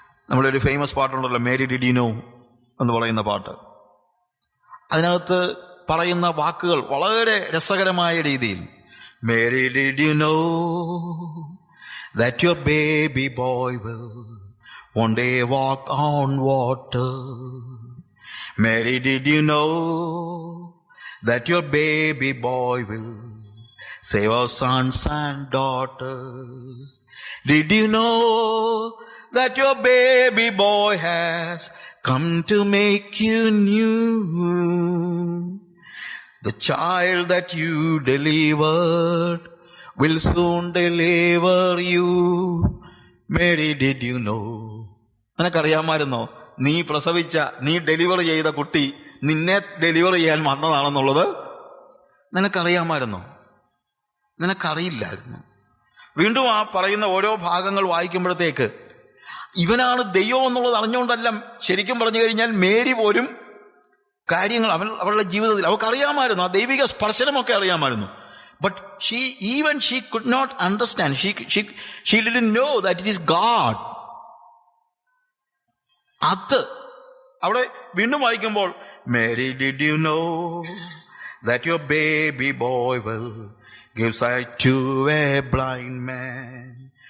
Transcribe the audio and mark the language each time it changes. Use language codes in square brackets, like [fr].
[ml] നമ്മുടെ ഒരു famous പാട്ടുണ്ടല്ലോ, Mary did you know എന്ന് പറയുന്ന പാട്ട്. അതിനകത്ത് പറയുന്ന വാക്കുകൾ വളരെ രസകരമായ രീതിയിൽ, [en] Mary did you know that your baby boy will one day walk on water. Mary, did you know that your baby boy will save our sons and daughters? Did you know that your baby boy has come to make you new? The child that you delivered will soon deliver you. Mary, did you know? [ml] നിനക്കറിയാമായിരുന്നോ നീ പ്രസവിച്ച, നീ deliver ചെയ്ത കുട്ടി നിന്നെ deliver ചെയ്യാൻ വന്നതാണെന്നുള്ളത്? നിനക്കറിയാമായിരുന്നോ? നിനക്കറിയില്ലായിരുന്നു. വീണ്ടും ആ പറയുന്ന ഓരോ ഭാഗങ്ങൾ വായിക്കുമ്പോഴത്തേക്ക് ഇവനാണ് ദൈവം എന്നുള്ളത് അറിഞ്ഞുകൊണ്ടല്ല, ശരിക്കും പറഞ്ഞു കഴിഞ്ഞാൽ മേരി പോലും കാര്യങ്ങൾ അവളുടെ ജീവിതത്തിൽ അവൾക്കറിയാമായിരുന്നു, ആ ദൈവിക സ്പർശനമൊക്കെ അറിയാമായിരുന്നു. [en] But she could not understand. She didn't know that it is God. [ml] അത് അവിടെ വീണ്ടും വായിക്കുമ്പോൾ, [en] Mary, did you know that your baby boy will give sight to a blind man?